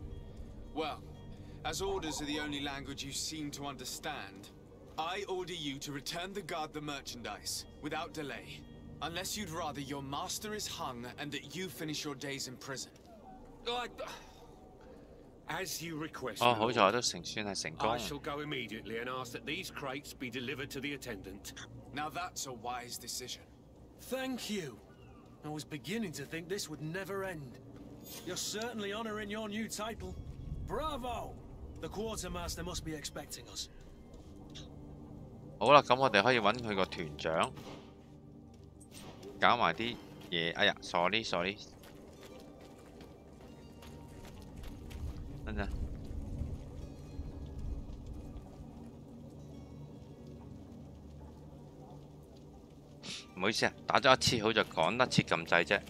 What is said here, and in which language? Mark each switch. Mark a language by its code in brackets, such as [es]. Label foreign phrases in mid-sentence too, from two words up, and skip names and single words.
[en] Well, as orders are the only language you seem to understand, I order you to return the guard the merchandise, without delay. Unless you'd rather your master is hung and that you finish your days in prison. As you request, [yue] 哦，好在我都算係成功。 [en] I shall go immediately and ask that these crates be delivered to the attendant. Now that's a wise decision. Thank you. I was beginning to think this would never end. You're certainly honoring your new title. Bravo! The quartermaster must be expecting us. [yue] 好啦，咁我哋可以揾佢個團長，搞埋啲嘢。哎呀，sorry，等陣。唔好意思啊，打咗一次好就講得切咁滯啫。